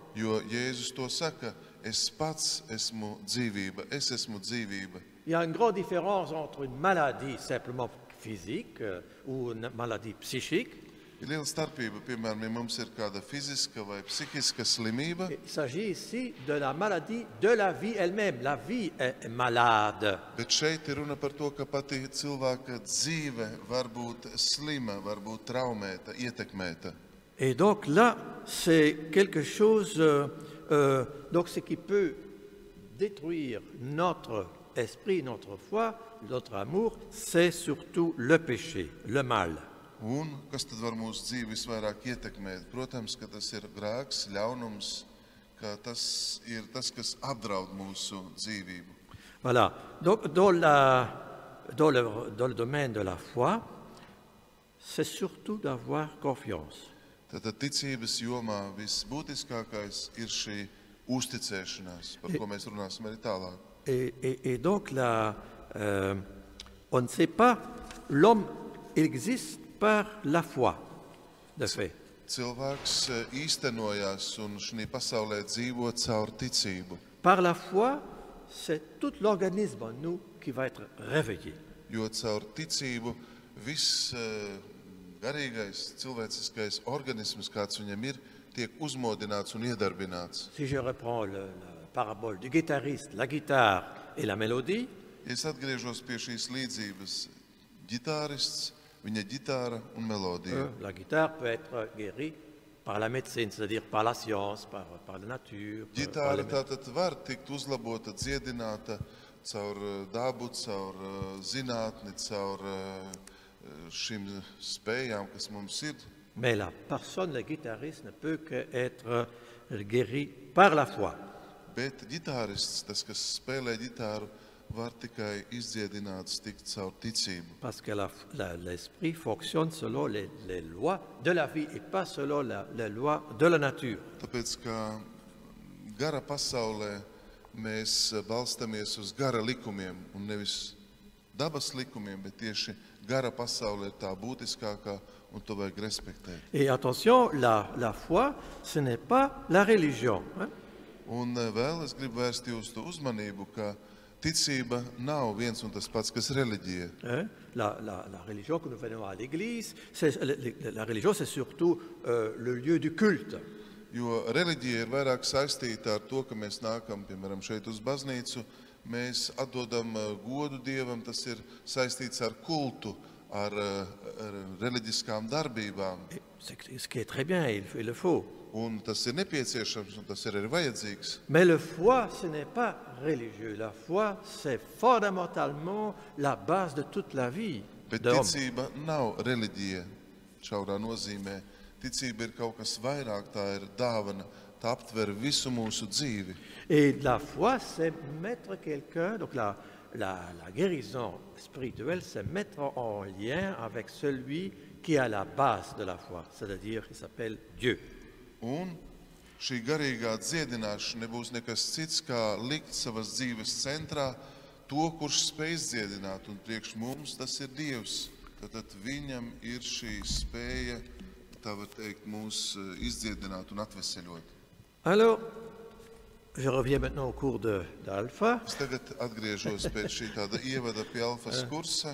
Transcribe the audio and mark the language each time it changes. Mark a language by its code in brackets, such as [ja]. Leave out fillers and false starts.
[lv] Jo Jēzus to saka, es pats esmu dzīvība, es esmu dzīvība. [fr] Il y a une grande différence entre une maladie simplement physique ou une maladie psychique. [lv] Ir liela starpība, piemēram, ja mums ir kāda fiziska vai psihiska slimība. [fr] Il s'agit ici de la maladie de la vie elle-même. La vie est malade. [lv] Bet šeit ir runa par to, ka pati cilvēka dzīve var būt slima, var būt traumēta, ietekmēta. [fr] Et donc là, c'est quelque chose donc ce qui peut détruire notre esprit, notre foi, notre amour, c'est surtout le péché, le mal. [lv] Un kas tad var mūsu dzīvi visvairāk ietekmēt? Protams, ka tas ir grēks, ļaunums, ka tas ir tas, kas apdraud mūsu dzīvību. [fr] Voilà. Donc dans le domaine de la foi, c'est surtout d'avoir confiance. [lv] Tātad ticības jomā visbūtiskākais ir šī uzticēšanās, par ko mēs runāsim arī tālāk. [fr] Et donc là, on ne sait pas, l'homme existe par la foi, de fait. [lv] cilvēks īstenojās un šī pasaulē dzīvo caur ticību. [fr] Par la foi, c'est tout l'organisme en nous qui va être réveillé. [lv] Jo caur ticību viss garīgais, cilvēciskais organisms, kāds viņam ir, tiek uzmodināts un iedarbināts. [fr] Si je reprends la parabole du guitariste, la guitare et la mélodie, [lv] Ja es atgriežos pie šīs līdzības, ģitārists, viņa ģitāra un melodija. [fr] la guitare peut être guérie par la médecine, c'est-à-dire par la science, par la nature. par les- [lv] tātad var tikt uzlabota, dziedināta caur dabu, caur zinātni, caur šīm spējām, kas mums ir. [fr] Mais la personne, le guitariste, ne peut qu'être guéri par la foi. [lv] Bet ģitārists, tas, kas spēlē ģitāru, var tikai izdziedināts tikt caur ticību. [fr] Parce que l'esprit fonctionne selon les lois de la vie et pas selon les lois de la nature. [lv] Tāpēc, ka gara pasaulē mēs balstamies uz gara likumiem un nevis dabas likumiem, bet tieši gara pasaule ir tā būtiskākā un to vajag respektēt. [fr] Et attention, la foi, ce n'est pas la religion. Hein? [lv] Un vēl es gribu vērst jūsu uzmanību, ka ticība nav viens un tas pats, kas reliģija. Hein? [fr] La religion que nous venons à l'église, la religion, c'est surtout le lieu du culte. [lv] Jo reliģija ir vairāk saistīta ar to, ka mēs nākam, piemēram, šeit uz baznīcu, mēs atdodam godu Dievam, tas ir saistīts ar kultu, ar reliģiskām darbībām. [fr] Ce qui est très bien, il le faut. [lv] Un tas ir nepieciešams, un tas ir arī vajadzīgs. [fr] Mais la foi, ce n'est pas religieux. La foi, c'est fondamentalement la base de toute la vie [lv] Bet [fr] de l'homme. [lv] ticība nav reliģija šaurā nozīmē. Ticība ir kaut kas vairāk, tā ir dāvana, tā aptver visu mūsu dzīvi. [fr] Et la foi, c'est mettre quelqu'un, donc la guérison spirituelle, c'est mettre en lien avec celui qui est à la base de la foi, c'est-à-dire qui s'appelle Dieu. [lv] Un šī garīgā dziedināšana nebūs nekas cits, kā likt savas dzīves centrā to, kurš spēj dziedināt, un priekš mums tas ir Dievs. Tad viņam ir šī spēja, tā var teikt, mūs izdziedināt un atveseļot. [fr] Alors, je reviens maintenant au cours d'Alpha, [lv] Es tagad atgriežos pēc šī tāda ievada pie alfas kursa,